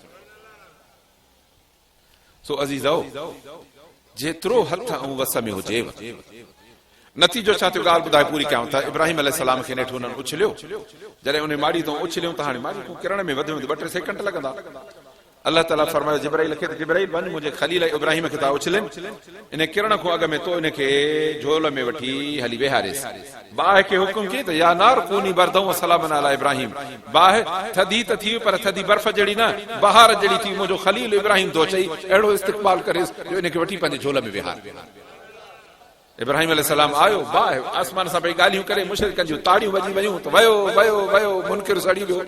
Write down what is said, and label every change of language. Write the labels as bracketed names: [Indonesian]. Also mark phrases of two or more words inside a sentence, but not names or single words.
[Sindhi] सो अज़ीज़ो, जेतिरो हथ ऐं वस में हुजेव, नतीजो छा थियो ॻाल्हि ॿुधाए पूरी कयां त इब्राहिम अलैहिस्सलाम खे नेठि हुननि उछलियो। जॾहिं उन माड़ी तां उछलियो त हाणे माड़ी खां किरण में वधि में 2-3 सेकंड लॻंदा। अल्लाह ताला फरमायो जिब्राइल खे, जिब्राइल वञ मुंहिंजे खलील इब्राहिम खे था उछलनि, इन किरण खां अॻु में तो इनखे झोल में वठी हली वेहारेसि। बाहि खे हुकुम कई त [Arabic] يا نار كوني بردا وسلاما على إبراهيم, [Sindhi] बाहि थधी त थी पर थधी बर्फ जहिड़ी न, बहार जहिड़ी थी, मुंहिंजो खलील इब्राहिम थो चई, अहिड़ो इस्तक़बाल करेसि जो इनखे वठी पंहिंजे झोल में वेहार। इब्राहिम अलैहिस्सलाम आयो, बाहि आसमान सां पई ॻाल्हियूं करे, मुशरिकनि जूं ताड़ियूं वॼी वयूं त वयो वयो वयो, मुनकिर सड़ी वियो।